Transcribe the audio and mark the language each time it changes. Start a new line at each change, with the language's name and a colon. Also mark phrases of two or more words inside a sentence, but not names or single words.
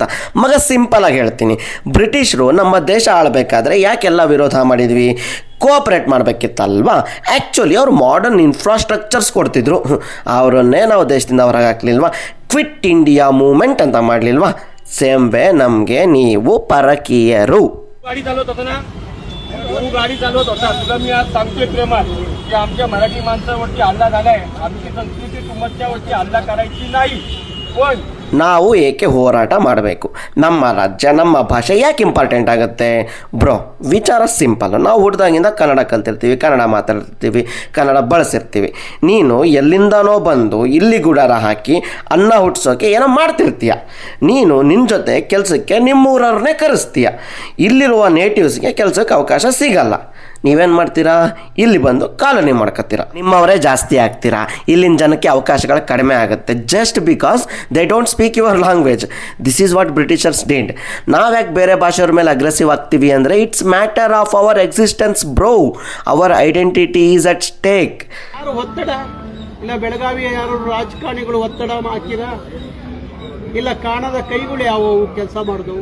Kannada: ಮಗ ಸಿಂಪಲಾಗಿ ಹೇಳ್ತೀನಿ, ಬ್ರಿಟಿಷರು ನಮ್ಮ ದೇಶ ಆಳಬೇಕಾದ್ರೆ ಯಾಕೆಲ್ಲ ವಿರೋಧ ಮಾಡಿದ್ವಿ? ಕೋಆಪ್ರೇಟ್ ಮಾಡಬೇಕಿತ್ತಲ್ವಾ? ಆ್ಯಕ್ಚುಲಿ ಅವ್ರು
English: modern infrastructures
Kannada: ಕೊಡ್ತಿದ್ರು, ಅವರನ್ನೇ ನಾವು ದೇಶದಿಂದ ಹೊರಗೆ ಹಾಕ್ಲಿಲ್ವಾ? ಕ್ವಿಟ್ ಇಂಡಿಯಾ ಮೂವ್ಮೆಂಟ್ ಅಂತ ಮಾಡಲಿಲ್ವಾ?
English: same way
Kannada: ನಮಗೆ ನೀವು ಪರಕೀಯರು.
Marathi: गाडी चालवत होता, तुला मी आज सांगतोय प्रेमात की आमच्या मराठी माणसावरती हल्ला झालाय. आमची संस्कृती तुमच्यावरती हल्ला करायची नाही. पण
Kannada: ನಾವು ಏಕೆ ಹೋರಾಟ ಮಾಡಬೇಕು? ನಮ್ಮ ರಾಜ್ಯ, ನಮ್ಮ ಭಾಷೆ ಯಾಕೆ ಇಂಪಾರ್ಟೆಂಟ್ ಆಗುತ್ತೆ ಬ್ರೋ? ವಿಚಾರ ಸಿಂಪಲ್. ನಾವು ಹುಡ್ದಾಗಿಂದ ಕನ್ನಡ ಕಲ್ತಿರ್ತೀವಿ, ಕನ್ನಡ ಮಾತಾಡ್ತಿರ್ತೀವಿ, ಕನ್ನಡ ಬಳಸಿರ್ತೀವಿ. ನೀನು ಎಲ್ಲಿಂದನೋ ಬಂದು ಇಲ್ಲಿ ಗುಡಾರ ಹಾಕಿ ಅನ್ನ ಹುಟ್ಟಿಸೋಕೆ ಏನೋ ಮಾಡ್ತಿರ್ತೀಯ. ನೀನು ನಿನ್ನ ಜೊತೆ ಕೆಲಸಕ್ಕೆ ನಿಮ್ಮೂರವ್ರನ್ನೇ ಕರೆಸ್ತೀಯ. ಇಲ್ಲಿರುವ ನೇಟಿವ್ಸ್ಗೆ ಕೆಲಸಕ್ಕೆ ಅವಕಾಶ ಸಿಗಲ್ಲ. ನೀವೇನು ಮಾಡ್ತೀರಾ? ಇಲ್ಲಿ ಬಂದು ಕಾಲೋನಿ ಮಾಡ್ಕೊತೀರಾ, ನಿಮ್ಮವರೇ ಜಾಸ್ತಿ ಆಗ್ತೀರಾ. ಇಲ್ಲಿನ ಜನಕ್ಕೆ ಅವಕಾಶಗಳು ಕಡಿಮೆ ಆಗುತ್ತೆ,
English: just because they don't speak your language. this is what Britishers did.
Kannada: ನಾವ್ಯಾಕೆ ಬೇರೆ ಭಾಷೆಯವ್ರ ಮೇಲೆ ಅಗ್ರೆಸಿವ್ ಆಗ್ತೀವಿ ಅಂದರೆ
English: it's matter of our existence
Kannada: ಬ್ರೋ.
English: our identity is at stake.
Kannada: ಯಾರು ಒತ್ತಡ ಇಲ್ಲ, ಬೆಳಗಾವಿಯ ಯಾರು ರಾಜಕಾರಣಿಗಳು ಒತ್ತಡ ಹಾಕಿದ ಇಲ್ಲ, ಕಾಣದ ಕೈಗಳು ಯಾವುವು ಕೆಲಸ ಮಾಡಿದವು?